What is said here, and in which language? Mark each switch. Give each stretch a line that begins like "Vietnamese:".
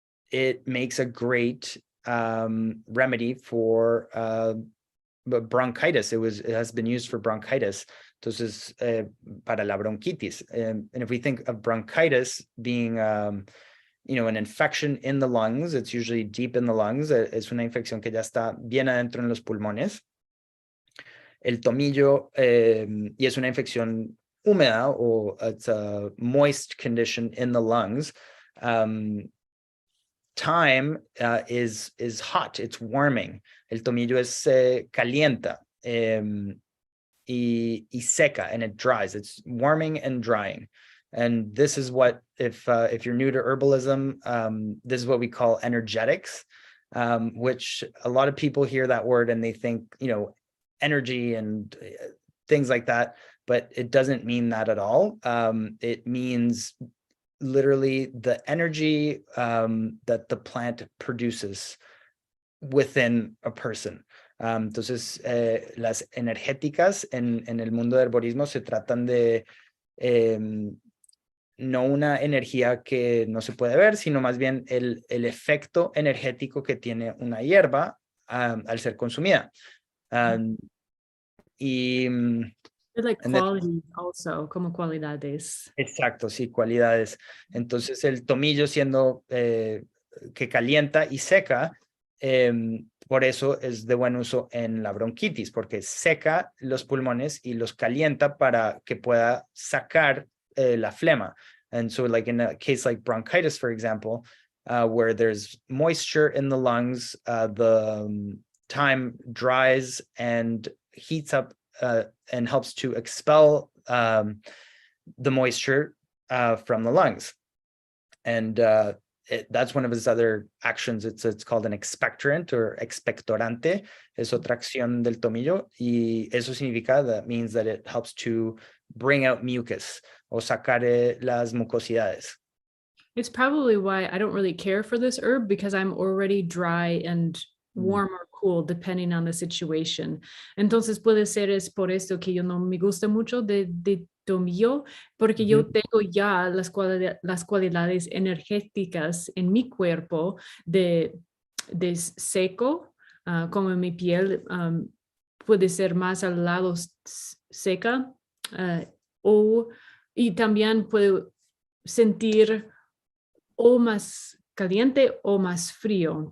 English: It makes a great remedy for bronchitis. It has been used for bronchitis.
Spanish: Entonces, para la bronquitis.
English: And if we think of bronchitis being, an infection in the lungs, it's usually deep in the lungs.
Spanish: Es una infección que ya está bien adentro en los pulmones. El tomillo, y es una infección húmeda,
English: or it's a moist condition in the lungs. Thyme is hot, it's warming.
Spanish: El tomillo es calienta y seca,
English: and it dries. It's warming and drying. And this is what, if you're new to herbalism, this is what we call energetics, which a lot of people hear that word and they think, energy and things like that, but it doesn't mean that at all. It means literally the energy that the plant produces within a person.
Spanish: Entonces, las energéticas en el mundo del herborismo se tratan de no una energía que no se puede ver, sino más bien el efecto energético que tiene una hierba al ser consumida. Y
English: like quality also,
Spanish: como cualidades. Exacto, sí, cualidades. Entonces el tomillo, siendo que calienta y seca, por eso es de buen uso en la bronquitis, porque seca los pulmones y los calienta para que pueda sacar la flema.
English: And so, like in a case like bronchitis, for example, where there's moisture in the lungs, the thyme dries and heats up and helps to expel the moisture from the lungs. And that's one of his other actions. It's called an expectorant or expectorante.
Spanish: Es otra acción del tomillo. Y eso significa,
English: that means that it helps to bring out mucus
Spanish: o sacar las mucosidades.
English: It's probably why I don't really care for this herb, because I'm already dry and warm or cool depending on the situation.
Spanish: Entonces puede ser es por esto que yo no me gusta mucho de tomillo, porque yo tengo ya las cualidades energéticas en mi cuerpo de seco, como mi piel puede ser más al lado seca, y también puedo sentir o más caliente o más frío.